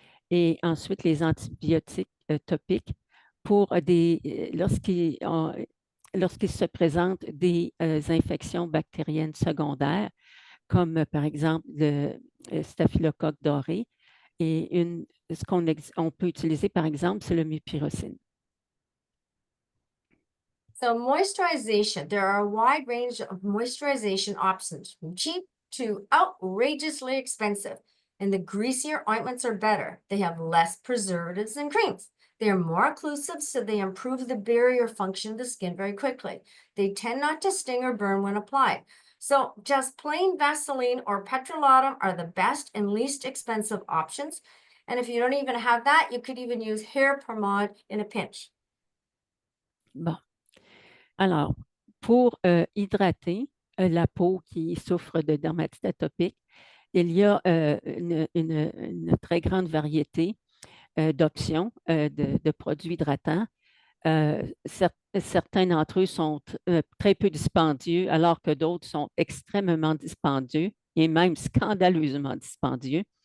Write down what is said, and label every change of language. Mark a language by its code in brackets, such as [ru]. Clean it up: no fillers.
[fr] Et ensuite, les antibiotiques topiques pour lorsqu'il se présente des infections bactériennes secondaires, comme par exemple le staphylocoque doré. Et ce qu'on peut utiliser, par exemple, c'est le mupirocine. [en] So moisturization, there are a wide range of moisturization options, from cheap to outrageously expensive. And the greasier ointments are better. They have less preservatives than creams. They are more occlusive, so they improve the barrier function of the skin very quickly. They tend not to sting or burn when applied. So just plain Vaseline or petrolatum are the best and least expensive options. And if you don't even have that, you could even use hair pomade in a pinch. [fr] Bon. Alors, pour hydrater la peau qui souffre de dermatite atopique, il y a une très grande variété d'options de produits hydratants. Certains d'entre eux sont très peu dispendieux, alors que d'autres sont extrêmement dispendieux et même scandaleusement dispendieux.